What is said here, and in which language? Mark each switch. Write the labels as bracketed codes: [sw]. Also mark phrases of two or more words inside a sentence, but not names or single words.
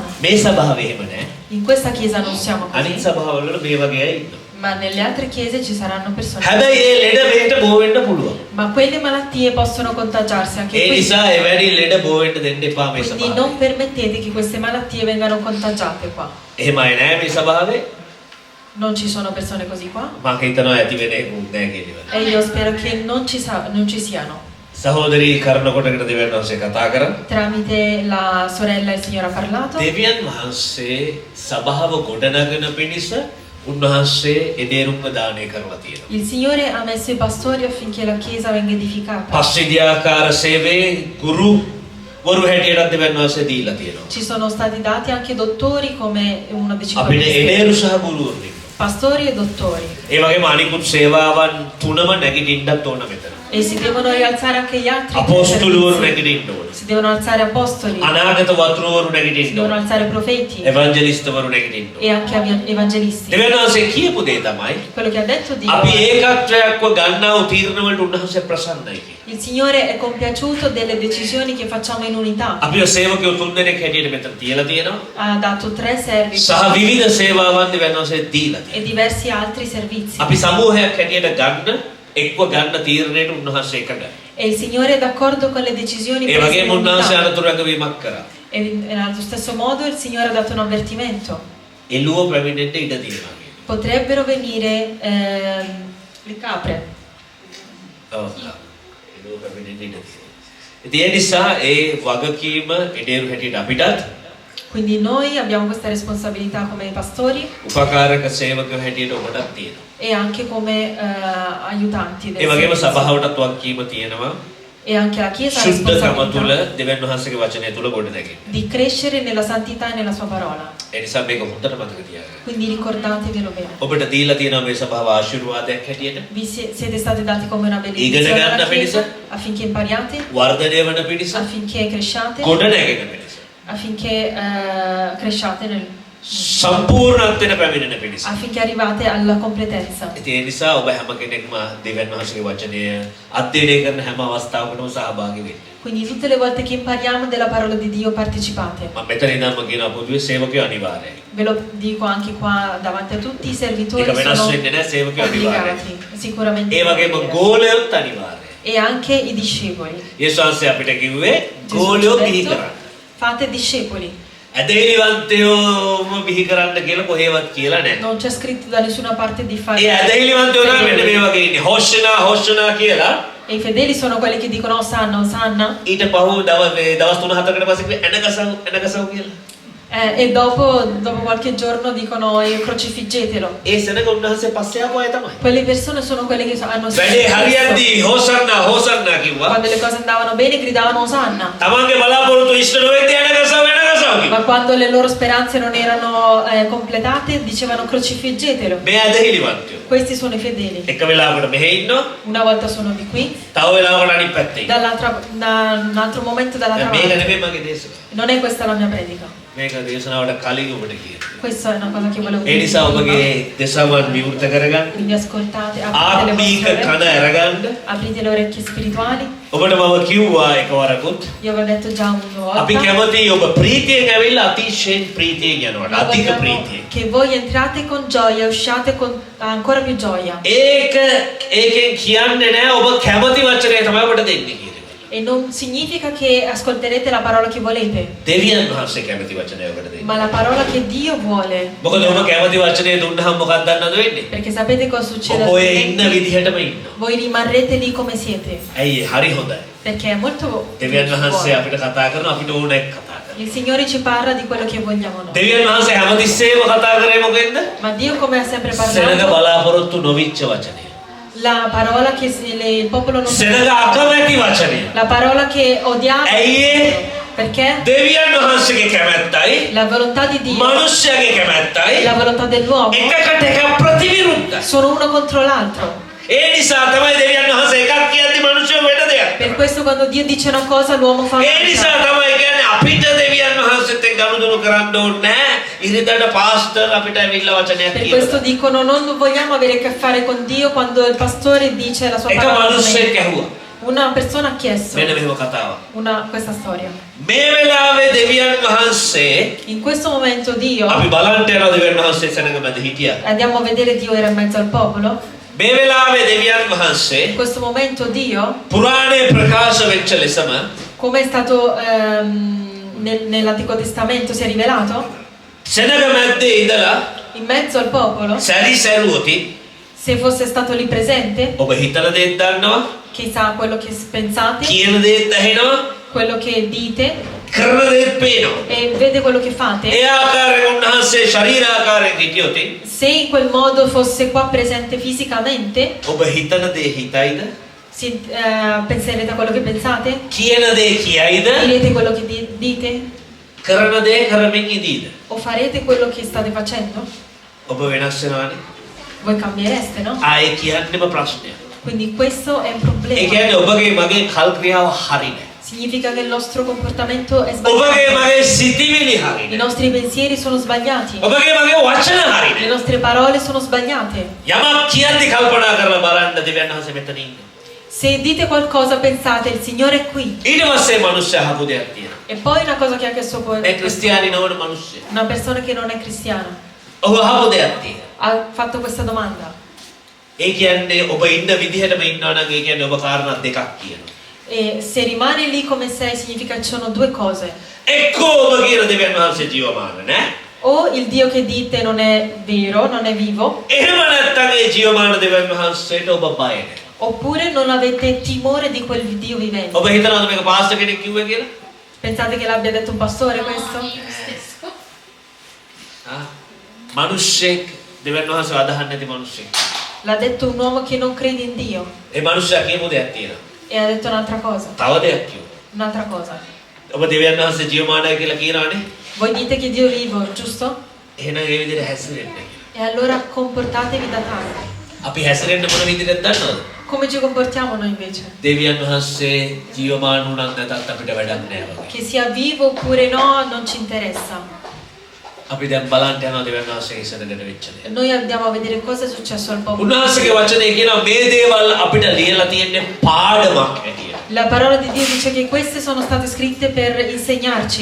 [si] මේ සභාවේ එහෙම නැහැ. [it] In questa chiesa non siamo [si] අනිත් [it] così. [si] සභාවල වල මේ වගේ අය ඉන්නවා. [it] Ma nelle altre chiese ci saranno persone. [si] හැබැයි මේ ලෙඩ මේකට බෝ වෙන්න පුළුවන්. [it] Ma quelle malattie possono contagiarsi anche [si] ඒ [it] qui. [si] නිසා එවැනි ලෙඩ බෝ වෙන්න දෙන්න එපා මේ [it] Quindi [si] සභාවේ. [it] non permettete che queste malattie vengano contagiate qua. [si] එහෙම අය නැහැ මේ සභාවේ. [it] Non ci sono persone così qua. [si] මම හිතනවා ඇති වෙන එකක් නැහැ කියලා. [it] E io spero che non ci siano. [si] සහෝදරී කරනකොටකට දෙවියන් වහන්සේ කතා කරා. [it] Tramite la sorella il Signore ha parlato. [si] දෙවියන් වහන්සේ සභාව ගොඩනගන පිණිස උන්වහන්සේ එදේරුම්ම දානය කරලා තියෙනවා. [it] Il Signore ha messo i pastori affinché la chiesa venga edificata. [si] පස්විද්‍යාකාර සේවයේ ගුරු වරු හැටියටත් දෙවියන් වහන්සේ දීලා තියෙනවා. [it] Ci sono stati dati anche dottori come uno dei 5 [si] අපිට [it] ministeri. [si] එදේරු සහ ගුරුවරු ඉන්නවා. [it] Pastori e dottori. [si] ඒ වගේම අනිකුත් සේවාවන් තුනම නැගිටින්නත් ඕන මෙතන. [it] E si devono rialzare anche gli altri. [si] අපොස්තුලවරු [it] servizi. [si] නැගිටින්න ඕන. [it] Si devono alzare apostoli. [si] අනාගත වතුරවරු [it] Si [si] නැගිටින්න [it] devono [si] ඕන. [it] alzare profeti. [si] එවැන්ජලිස්ට්වරු නැගිටින්න ඕන. [it] E anche evangelisti. [si] දෙවියන් වහන්සේ කියපු දේ තමයි [it] Quello che ha detto Dio. [si] අපි ඒකත්වයක්ව ගන්නව තීරණ වලට උන්වහන්සේ ප්‍රසන්නයි කියලා. [it] Il Signore è compiaciuto delle decisioni che facciamo in unità. [si] අපිව සේවකයෝ තුන්දෙනෙක් හැටියට මෙතන තියලා තියෙනවා. [it] Ha dato 3 servi [si] සහ විවිධ සේවාවන් දෙවියන් වහන්සේ දීලා තියෙනවා. [it] e diversi altri servizi. [si] අපි සමූහයක් හැටියට ගන්න එක්ව ගන්න තීරණයට උන්වහන්සේ එකගයි. [it] E il Signore è d'accordo con le decisioni [si] ඒ [it] prese [si] වගේම [it] in [si] උන්වහන්සේ [it] unità. [si] අනතුරු ඇඟවීමක් කරා. [it] E allo stesso modo il Signore ha dato un avvertimento. [si] එළුව පැමිණෙන්න ඉඩ තියෙනවා කියලා. [it] Potrebbero venire le capre. [si] ඔව්. එළුව පැමිණෙන්න ඉඩ තියෙනවා. ඉතින් ඒ නිසා ඒ වගකීම එඩේරු හැටියට අපිටත් [it] Quindi noi abbiamo questa responsabilità come pastori [si] උපකාරක සේවකයෝ හැටියට ඔබටත් තියෙනවා. [it] e anche come aiutanti del [si] ඒ වගේම [it] servizio. [si] සභාවටත් වගකීම තියෙනවා. [it] E anche la Chiesa ha [si] ශුද්ධකම තුල [it] responsabilità [si] දෙවියන් වහන්සේගේ වචනය තුල ගොඩ නැගෙන්න. [it] di crescere nella santità e nella sua parola. [si] ඒ නිසා මේක හොඳට මතක තියාගන්න. [it] Quindi ricordatevelo bene. [si] ඔබට දීලා තියෙනවා මේ සභාව ආශිර්වාදයක් හැටියට. [it] Siete stati dati come una [si] Igana [it] benedizione alla [si] ganna [it] Chiesa [si] penisa. [it] affinché impariate, [si] වර්ධනය වන පිණිස [it] affinché cresciate, [si] ගොඩ නැගෙන පිණිස [it] affinché cresciate, [si] සම්පූර්ණත්වයට පැමිණෙන පිණිස. [it] affinché arrivate alla completezza. [si] ඉතින් ඒ නිසා ඔබ හැම කෙනෙක්ම දෙවියන් වහන්සේගේ වචනය අධ්‍යයනය කරන හැම අවස්ථාවකම සහභාගී වෙන්න. [it] Quindi tutte le volte che impariamo della parola di Dio partecipate. [si] මම මෙතන ඉඳන්ම කියන පොදුවේ සේවකයෝ අනිවාර්යයි. [it] Ve lo dico anche qua davanti a tutti, i servitori [si] ඒක වෙනස් [it] sono [si] වෙන්නේ නැහැ සේවකයෝ අනිවාර්යයි. [it] obbligati, sicuramente. [si] ඒ වගේම ගෝලයොත් අනිවාර්යයි. [it] E anche i discepoli. [si] යේසුස් වහන්සේ අපිට කිව්වේ [it] Gesù [si] ගෝලයෝ [it] ci ha [si] බිහි [it] detto, [si] කරන්න. [it] fate discepoli. [si] ඇදහිලිවන්තයෝම බිහි කරන්න කියලා කොහෙවත් කියලා නැහැ. [it] Non c'è scritto da nessuna parte di fare. [si] ඒ ඇදහිලිවන්තයෝ නම් මෙන්න මේ වගේ ඉන්නේ. හොෂ්නා කියලා [it] E i fedeli sono quelli che dicono Osanna, Osanna. [si] ඊට පහුව දවස් 3-4කට පස්සේ කිව්වේ එනගසව් කියලා. [it] E dopo qualche giorno dicono crocifiggetelo. [si] ඒ සෙනඟ උන්වහන්සේ පස්සේ ආපු අය තමයි. [it] Quelle persone sono quelle che hanno [si] වැඩේ හරියද්දී හොසන්නා හොසන්නා කිව්වා. [it] quando le cose andavano bene gridavano Osanna. [si] තමන්ගේ බලාපොරොත්තු ඉෂ්ට නොවෙද්දී වෙනකසව කිව්වා. [it] Ma quando le loro speranze non erano completate dicevano crocifiggetelo. [si] මේ ඇදහිලිවන්තයෝ. [it] Questi sono i fedeli. [si] එක වෙලාවකට මෙහෙ ඉන්නවා. [it] Una volta sono di qui, [si] තව වෙලාවකට අනිත් පැත්තේ ඉන්නවා. [it] un altro momento dall'altra [si] මේක [it] parte. [si] නෙමෙයි මගේ දේශනාව. [it] Non è questa la mia predica. [si] මේක දේශනාවට කලින් ඔබට කියනවා. [it] Questa è una cosa che volevo [si] ඒ [it] dire. [si] නිසා ඔබගේ දසවන් විවෘත කරගන්න. [it] Quindi ascoltate, aprite le [si] ආත්මීක [it] vostre [si] කන [it] orecchie, [si] අරගන්න. [it] aprite le orecchie spirituali. [si] ඔබට මම කිව්වා එකවරකුත් [it] Io avevo detto già una [si] අපි [it] volta. [si] කැමති ඔබ ප්‍රීතියෙන් ඇවිල්ලා අතිශයින් ප්‍රීතියෙන් යනවට. [it] Noi [si] අධික [it] vogliamo [si] ප්‍රීතියෙන්. [it] che voi entrate con gioia e usciate con ancora più gioia. [si] ඒකෙන් කියන්නේ නෑ ඔබ කැමති වචනය තමයි ඔබට දෙන්නේ කියන එක. [it] E non significa che ascolterete la parola che volete, [si] දෙවියන් වහන්සේ කැමති වචනය ඔබට දෙන්නේ. [it] ma la parola che Dio vuole. [si] මොකද ඔබ කැමති වචනය දුන්නාම මොකක්ද දන්නවද වෙන්නේ? [it] Perché sapete cosa succede? [si] ඔබ ඔය ඉන්න [it] altrimenti? [si] විදිහටම ඉන්නවා. [it] Voi rimarrete lì come siete. [si] ඇයි ඒ? හරි හොඳයි. [it] Perché è molto [si] දෙවියන් වහන්සේ [it] buono. [si] අපිට කතා කරනවා අපිට ඕන එක කතා කරනවා. [it] Il Signore ci parla di quello che vogliamo noi. [si] දෙවියන් වහන්සේ හැමතිස්සෙම කතා කරේ මොකෙන්ද? [it] Ma Dio come ha sempre [si] සෙනඟ [it] parlato, [si] බලාපොරොත්තු නොවිච්ච වචනය. [it] la parola che il popolo non [si] සෙනඟ අකමැති වචනය. [it] la parola che odiava. [si] ඇයි [it] Perché [si] දෙවියන් වහන්සේගේ කැමැත්තයි [it] la volontà di Dio [si] මනුෂ්‍යයාගේ [it] e [si] කැමැත්තයි [it] la volontà dell'uomo [si] එකකට එක ප්‍රතිවිරුද්ධයි. [it] sono uno contro l'altro. [si] ඒ නිසා තමයි දෙවියන් වහන්සේ එකක් කියද්දි මනුෂ්‍යය වෙන දෙයක්. [it] Per questo quando Dio dice una cosa l'uomo fa [si] ඒ නිසා [it] un'altra. [si] තමයි කියන්නේ අපිට දෙවියන් වහන්සේත් එක්ක ගනුදෙනු කරන්න ඕනේ නැහැ. ඉරිදට පාස්ටර් අපිට ඇවිල්ලා වචනයක් [it] Per [si] කියනවා. [it] questo dicono non vogliamo avere a che fare con Dio quando il pastore dice la sua [si] එක [it] parola. [si] මනුෂ්‍යෙක් [it] come- [si] ඇහුවා. [it] Una persona ha chiesto [si] මෙන්න මෙහෙම කතාවක්. [it] questa storia. [si] මේ වෙලාවේ දෙවියන් වහන්සේ [it] In questo momento Dio, [si] අපි බලන්ට යනවා දෙවියන් වහන්සේ සෙනඟ මැද හිටියා. [it] andiamo a vedere Dio era in mezzo al popolo. [si] මේ වෙලාවේ දෙවියන් වහන්සේ [it] In questo momento Dio, [si] පුරාණයේ ප්‍රකාශ වෙච්ච ලෙසම [it] come è stato nell'Antico Testamento, si è rivelato [si] සෙනඟ මැද්දේ ඉඳලා [it] in mezzo al popolo. [si] සැරිසැරුවති [it] Se fosse stato lì presente, [si] ඔබ හිතන දේත් දන්නවා, [it] chissà quello che pensate, [si] කියන දේත් ඇහෙනවා, [it] quello che dite [si] කරන දේත් පේනවා. [it] e vede quello che fate. [si] ඒ ආකාරයෙන් උන්වහන්සේ ශරීර ආකාරයෙන් හිටියොත් [it] Se in quel modo fosse qua presente fisicamente, [si] ඔබ හිතන දේ හිතයිද? [it] penserete a quello che pensate? [si] කියන දේ කියයිද? [it] Direte quello che dite? [si] කරන දේ කරමින් ඉදීද? [it] O farete quello che state facendo? [si] ඔබ වෙනස් වෙනවානේ. [it] Voi cambiereste, no? [si] ආයේ කියන්නේම ප්‍රශ්නයක්. [it] Quindi questo è un [si] ඒ [it] problema. [si] කියන්නේ ඔබගේ මගේ කල් ක්‍රියාව හරි නෑ. [it] Significa che il nostro comportamento è [si] ඔබගේ [it] sbagliato. [si] මගේ සිතිවිලි හරි [it] I [si] නෑ. [it] nostri pensieri sono sbagliati. [si] ඔබගේ මගේ වචන හරි [it] Le [si] නෑ. [it] nostre parole sono sbagliate. [si] යමක් කියද්දි කල්පනා කරලා බලන්න දෙවියන් වහන්සේ මෙතන ඉන්නේ. [it] Se dite qualcosa pensate il Signore è qui. [si] ඊට පස්සේ මිනිස්සු අහපු දෙයක් තියෙනවා. [it] E poi una cosa che ha chiesto poi [si] ඒ ක්‍රිස්තියානි නොවන මිනිස්සු. [it] una persona che non è cristiana [si] ඔහු අහපු දෙයක් තියෙනවා. [it] ha fatto questa domanda. [si] ඒ කියන්නේ ඔබ ඉන්න විදිහටම ඉන්නවා නම් ඒ කියන්නේ ඔබ කාරණා දෙකක් කියනවා. [it] E se rimani lì come sei significa che ci sono due cose. [si] එක්කෝ ඔබ කියන දෙවියන් වහන්සේ ජීවමාන නෑ. [it] O il Dio che dite non è vero, non è vivo, [si] එහෙම නැත්නම් ඒ ජීවමාන දෙවියන් වහන්සේට ඔබ බය නෑ. [it] oppure non avete timore di quel Dio vivente. [si] ඔබ හිතනවද මේක පාස්ටර් කෙනෙක් කිව්වේ කියලා? [it] Pensate che l'abbia detto un pastore questo? [si] මිනිස්සෙක් දෙවියන් වහන්සේ අදහන්නේ නැති මිනිස්සෙක්. [it] L'ha detto un uomo che non crede in Dio [si] ඒ මිනිස්සයා කියපු දෙයක් තියෙනවා. [it] e ha detto un'altra cosa. [si] තව දෙයක් කිව්වා. [it] Un'altra cosa. [si] ඔබ දෙවියන් වහන්සේ ජීවමානයි කියලා කියනවනේ. [it] Voi dite che Dio è vivo, giusto? [si] එහෙනම් ඒ විදිහට හැසිරෙන්න කියලා. [it] E allora comportatevi da tale. [si] අපි හැසිරෙන්න මොන විදිහටද දන්නවද? [it] Come ci comportiamo noi invece? [si] දෙවියන් වහන්සේ ජීවමාන වුණත් නැතත් අපිට වැඩක් නෑ වගේ. [it] Che sia vivo oppure no non ci interessa. [si] අපි දැන් බලන්න යනවා දෙවියන් වහන්සේ ඉස්සරහට වෙච්ච දේ. [it] Noi andiamo a vedere cosa è successo al popolo. [si] උන්වහන්සේගේ වචනේ කියනවා මේ දේවල් අපිට ලියලා තියෙන්නේ පාඩමක් හැටියට. [it] La parola di Dio dice che queste sono state scritte per insegnarci.